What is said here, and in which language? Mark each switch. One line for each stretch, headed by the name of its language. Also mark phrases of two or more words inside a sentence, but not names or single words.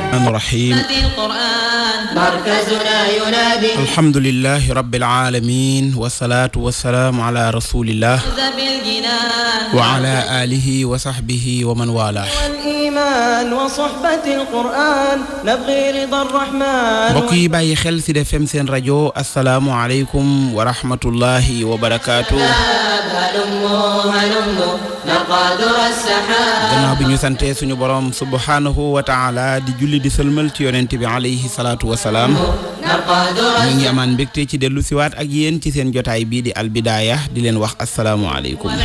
Arabic: الرحيم الحمد لله رب العالمين والصلاة والسلام على رسول الله وعلى آله وصحبه ومن والاه والإيمان وصحبة القرآن نبغي رضا الرحمن
Wolof: mbokk yi bàyyi xel ci Sud FM seen rajo
Arabic: السلام عليكم ورحمة الله وبركاته
Wolof: gannaaw bi ñu santee suñu borom
Arabic: سبحانه وتعالى
Wolof: di julli di sëlmal ci yonent bi
Arabic: عليه الصلاة والسلام
Wolof: ñu ngi amaan mbégte ci dellu siwaat ak yéen ci seen jotaay bii di albidaaya di leen wax
Arabic: السلام عليكم